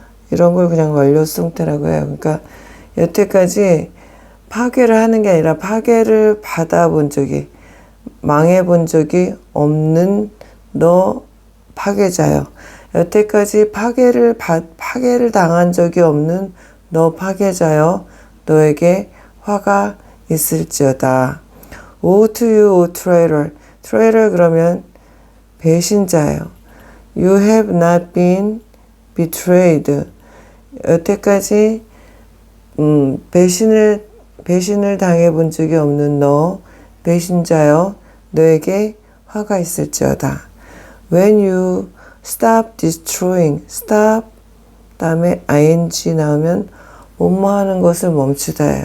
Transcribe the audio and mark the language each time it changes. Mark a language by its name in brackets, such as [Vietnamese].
[Korean] 이런 걸 그냥 완료 수동태라고 해요. 그러니까 여태까지 파괴를 하는 게 아니라 파괴를 받아본 적이, 망해본 적이 없는 너 파괴자요. 여태까지 파괴를 당한 적이 없는 너 파괴자요. 너에게 화가 있을지어다. [English] Woe to you, O traitor. [Korean] traitor 그러면 배신자예요. [English] You have not been betrayed. [Korean] 여태까지 배신을 당해본 적이 없는 너 배신자여 너에게 화가 있을지어다. [English] When you stop destroying, [Korean] stop 다음에 ing 나오면 뭐뭐 하는 것을 멈추다예요.